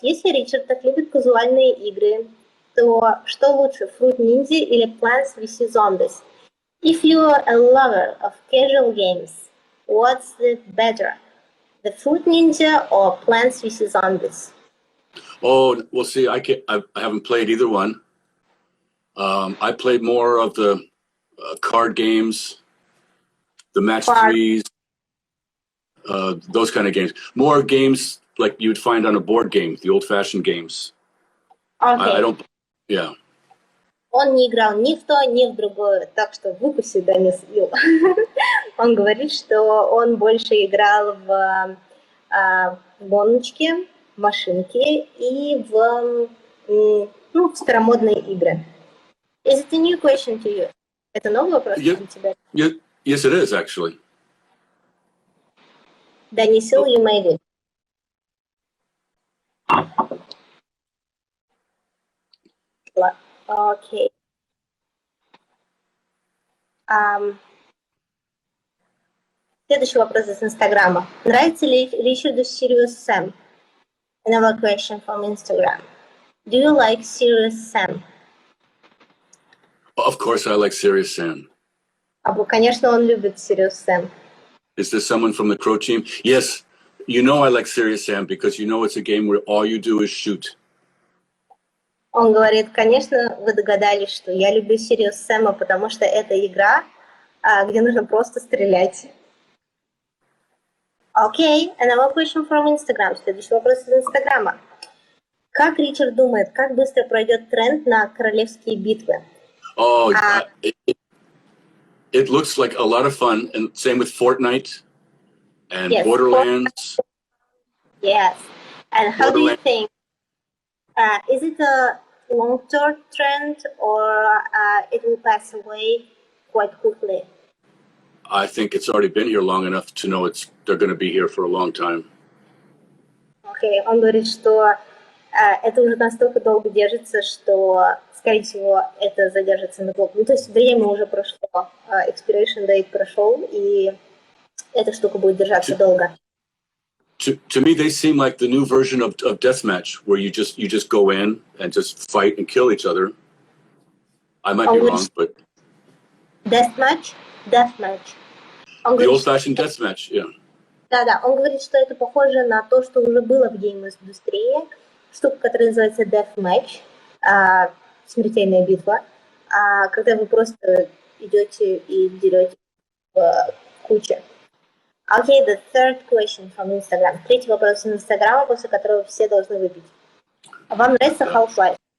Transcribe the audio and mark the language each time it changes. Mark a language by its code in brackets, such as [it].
[ru] Если Ричард так любит казуальные игры, то что лучше, Fruit Ninja или Plants vs. Zombies? [en] If you're a lover of casual games, what's the better? The Fruit Ninja or Plants vs. Zombies? Oh, well, see, I haven't played either one. I played more of the card games, the match threes, those kind of games. More games like you'd find on a board game, the old-fashioned games. Okay. I don't, yeah. [ru] Он не играл ни в то, ни в другое, так что в выкусе да не слил. Он говорит, что он больше играл в гоночки, машинки и в старомодные игры. [en] Is it a new question to you? [ru] Это новый вопрос для тебя? [en] Yes, it is, actually. Данисил, you made it. [ru] Окей. Следующий вопрос из Инстаграма. Нравится ли Ричарду Sirius Sam? [en] Another question from Instagram. Do you like Sirius Sam? Of course, I like Serious Sam. [ru] Конечно, он любит Sirius Sam. [en] Is there someone from the Crow team? Yes, you know I like Serious Sam because you know it's a game where all you do is shoot. [ru] Он говорит, конечно, вы догадались, что я люблю Sirius Sam, потому что это игра, где нужно просто стрелять. [en] Окей, another question from Instagram. [ru] Следующий вопрос из Инстаграма. Как Ричард думает, как быстро пройдет тренд на королевские битвы? [en] Oh, it looks like a lot of fun, and same with Fortnite and Yes, Borderlands. Yes, and how do you think? Is it a long-term trend or it will pass away quite quickly? I think it's already been here long enough to know they're going to be here for a long time. [ru] Окей, он говорит, что это уже настолько долго держится, что, скорее всего, это задержится на долго. Ну, то есть время уже прошло, [en] expiration date [ru] прошел, и эта штука будет держаться долго. [en] To me, they seem like the new version of deathmatch, where you just go in and just fight and kill each other. I might be wrong, but Deathmatch. The old-fashioned deathmatch, yeah. [ru] Да, он говорит, что это похоже на то, что уже было в гейм-индустрии, штука, которая называется Deathmatch, смертельная битва, когда вы просто идете и дерете в куче. [en] Okay, the third question from Instagram. [ru] Третий вопрос из Инстаграма, после которого все должны выпить. Вам нравится Half-Life?